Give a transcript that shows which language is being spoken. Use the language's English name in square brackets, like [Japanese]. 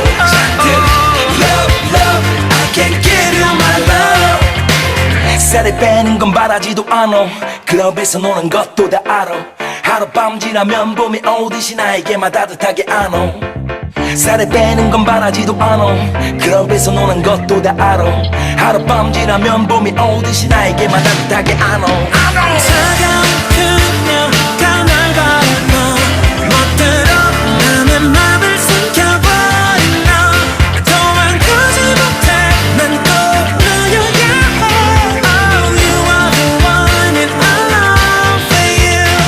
[Korean] 잔뜩 [English] love love I can't give you my love. [Korean] 살을 빼는 건 바라지도 않아. 클럽에서 노는 것도 다 알아. 하룻밤 지나면 봄이 오듯이 나에게만 따뜻하게 안어. 살을 빼는 건 바라지도 않아. 클럽에서 노는 것도 다 알아. 하룻밤 지나면 봄이 오듯이 나에게만 따뜻하게 안어. 차가운 그녀가 날 바라봐. 멋대로 남의 맘을 숨겨버린 너. 도망가지 못해 난 떠올려. [English] Oh, you are the one and I long for you.